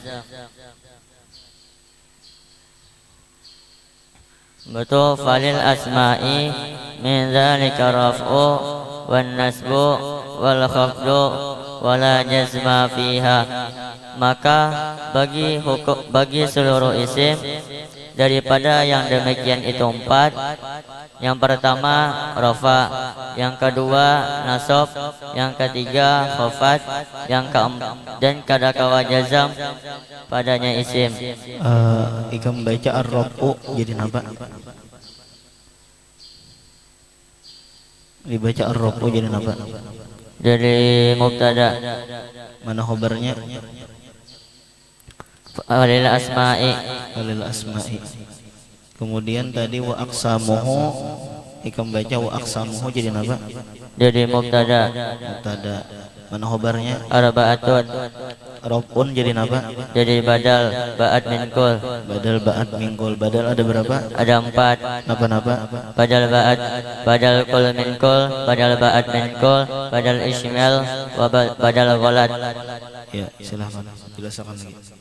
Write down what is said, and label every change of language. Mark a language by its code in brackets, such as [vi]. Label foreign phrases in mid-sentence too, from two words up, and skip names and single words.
[bjn] Betul, [ar] فللأسماء من ذلك رفع والنصب والخفض ولا جزم فيها. [bjn] Maka bagi seluruh isim daripada yang demikian itu 4. Yang pertama rafa, yang kedua nasab, yang ketiga khafad, yang keempat dan kadakawa jazam padanya isim. Ikam baca ar-rafu jadi napa? Dibaca ar-rafu jadi napa? Jadi mubtada. Mana khobarnya? [ar] وللأسماء. وللأسماء. [bjn] Kemudian tadi [ar] وأقسامه, [bjn] ikam baca [ar] وأقسامه [bjn] jadi napa? Jadi mubtada. Mubtada. Mana khobarnya? [ar] Arba'atun. [bjn] Raf'un jadi napa? Jadi [ar] بدل بعض من كل. بدل بعض من كل. [bjn] Badal ada berapa? Ada 4. Napa-napa? [ar] بدل بعض، بدل كل من كل، بدل بعض من كل، بدل إسماعيل، بدل غلط. [bjn] Ya, silakan jelaskan lagi.